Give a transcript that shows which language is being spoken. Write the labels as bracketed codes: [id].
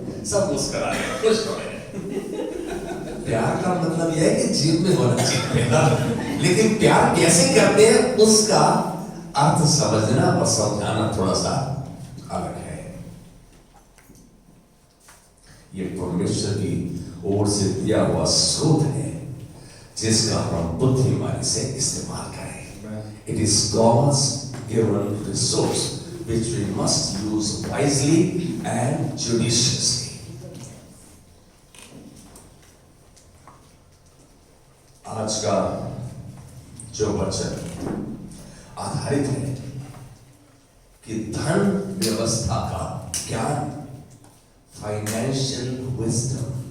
[hi] सब मुस्कुरा रहे हैं, खुश हो रहे हैं। प्यार का मतलब यह है कि जीवन में होना चाहिए, लेकिन प्यार कैसे करते हैं उसका अर्थ समझना और समझाना थोड़ा सा अलग है। ये परमेश्वर की ओर से दिया हुआ स्रोत है जिसका हम बुद्धिमानी से इस्तेमाल करें। [en] It is God's given resource which we must use wisely and judiciously. [hi] आज का जो वचन आधारित है कि धन व्यवस्था का ज्ञान, फाइनेंशियल विजडम।